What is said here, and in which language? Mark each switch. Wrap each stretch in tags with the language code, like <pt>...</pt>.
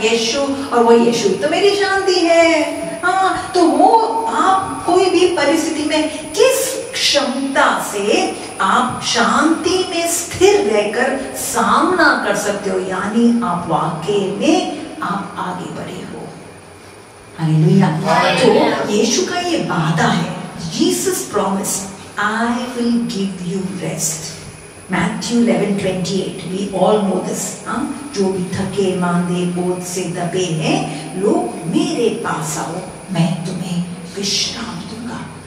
<hi>यीशु, और वो यीशु तो मेरी शांति है। हाँ, तो वो आप कोई भी परिस्थिति में किस क्षमता से आप शांति में स्थिर रहकर सामना कर सकते हो, यानी आप वाकई में आप आगे बढ़े हो। हालेलुया। तो यीशु का ये वादा है,</hi> <en>Jesus promise, I will give you rest. Matthew 11:28, we all know this.</en> <hi>जो भी थके मांदे बोझ से दबे हैं लोग, मेरे पास आओ, मैं तुम्हें विश्राम दूंगा।</hi>